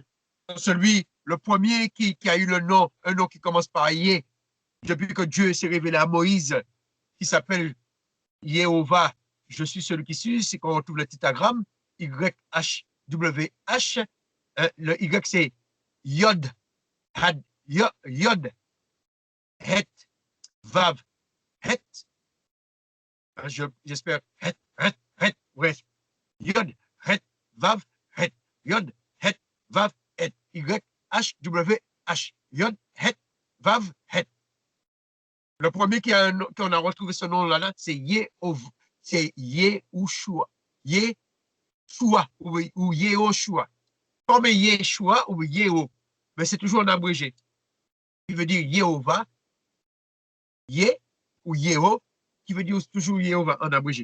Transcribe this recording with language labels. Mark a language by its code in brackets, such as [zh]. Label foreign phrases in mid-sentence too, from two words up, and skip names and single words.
[fr] Celui, le premier qui a eu le nom, un nom qui commence par Yé, depuis que Dieu s'est révélé à Moïse, qui s'appelle Jéhovah, je suis celui qui suis, c'est quand on trouve le titagramme, YHWH, le Y c'est Yod, Had, Yod, Het, Vav, Het, j'espère, Het, bref, Yod, Het, Vav, Het, Yod, Het, Vav, Het, YHWH, Yod, Het, Vav, Het. Le premier qu'on a retrouvé ce nom-là, c'est Yehoshua. C'est Yehoshua. Yeshua ou Yehoshua. Comme Yeshua ou Yeho, mais c'est toujours en abrégé. Qui veut dire Yehovah, Ye ou Yeho, qui veut dire toujours Yehovah en abrégé.